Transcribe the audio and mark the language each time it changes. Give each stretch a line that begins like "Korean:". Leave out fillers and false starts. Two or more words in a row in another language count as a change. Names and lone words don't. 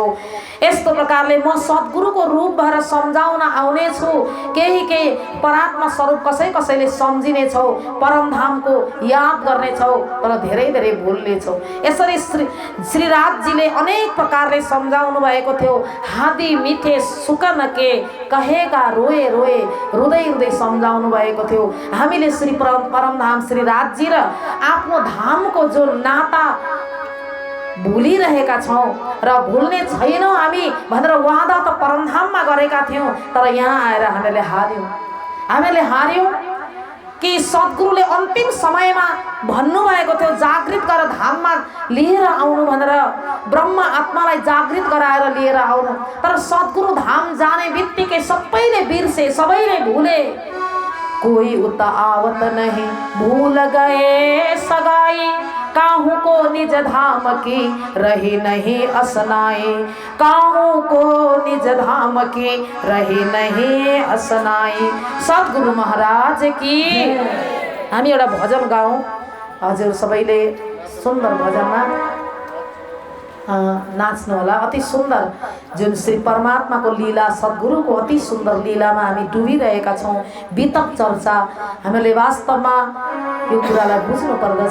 Nepali: यस्तो प्रकारले म सद्गुरुको रूप भएर सम्झाउन आउनेछु। केही परात्मा स्वरूप कसैले सम्झिनेछौ, परमधामको याद गर्नेछौ, तर धेरै धेरै भुल्नेछौ। यसरी श्रीराजजीले अनेक प्रकारले सम्झाउनु भएको थियो।
Hindi: हादी मिठे सुकन के कहेगा रोए रोए,
Nepali: रुँदै रुँदै सम्झाउनु भएको थियो। हामीले श्री परमधाम श्रीराजजी र आफ्नो धामको जो नाता भुलिरहेका छौँ र भुल्ने छैनौँ हामी भनेर वादा त परमधाममा गरेका थियौँ, तर यहाँ आएर हामीले हार्यौँ कि सद्गुरुले अन्तिम समयमा भन्नुभएको थियो जागृत गरेर धाममा लिएर आउनु भनेर, ब्रह्म आत्मालाई जागृत गराएर लिएर आउनु। तर सद्गुरु धाम जाने बित्तिकै सबैले बिर्से, सबैले भुले।
Hindi: कोई उता आवत नहीं, भूल गए सगाई, काहू को निज धाम की रही नहीं असनाई, काहू को निज धाम की रही नहीं असनाई। सद्गुरु महाराज की।
Nepali: हामी एउटा भजन गाउँ। हजुर सबैले सुन्दर भजनमा नाच्नु होला। अति सुन्दर जुन श्री परमात्माको लीला सद्गुरुको अति सुन्दर लीलामा हामी डुबिरहेका छौँ। वितक चर्चा हामीले वास्तवमा यो कुरालाई बुझ्नु पर्दछ।